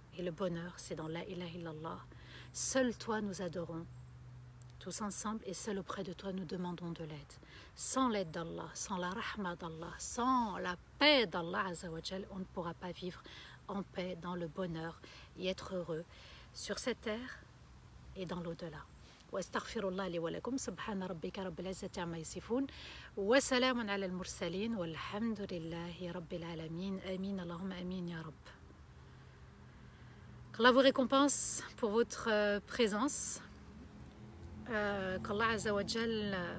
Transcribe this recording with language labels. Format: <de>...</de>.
<fr>Et le bonheur, c'est dans la ilaha illallah. Seul toi nous adorons, tous ensemble, et seul auprès de toi nous demandons de l'aide. Sans l'aide d'Allah, sans la rahma d'Allah, sans la paix d'Allah Azza wa Jal, on ne pourra pas vivre en paix, dans le bonheur et être heureux sur cette terre et dans l'au-delà.</fr> <ar>واستغفر الله لي ولكم سبحان ربك رب العزة عما يصفون وسلام على المرسلين والحمد لله رب العالمين آمين اللهم آمين يا رب.</ar> <fr>Qu'Allah vous récompense pour votre présence, qu'Allah Azza wa Jal</fr>